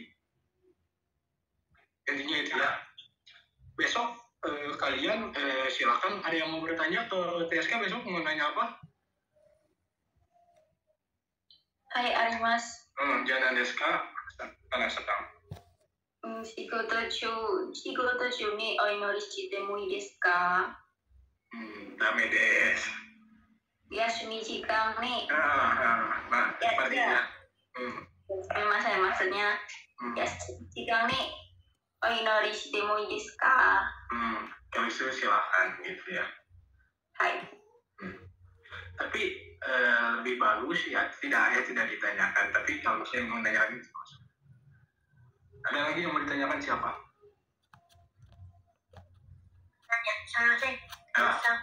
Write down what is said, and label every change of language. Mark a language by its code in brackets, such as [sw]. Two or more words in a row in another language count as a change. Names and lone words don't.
[id] Intinya itu ya. Besok kalian silakan ada yang mau bertanya ke TSK besok mau nanya apa? [ja] はい、あります. [id] Jangan TSK karena sedang. [ja] 仕事中にお祈りしてもいいですか？ダメです。休み時間に。 [id] sepertinya. Maksudnya [ja] 休み時間にお祈りしてもいいですか？ [id] itu silahkan gitu ya. Hai. Tapi lebih bagus ya tidak ditanyakan. Tapi kalau saya mau nanya lagi, ada lagi yang mau ditanyakan siapa? Tanya sama saya.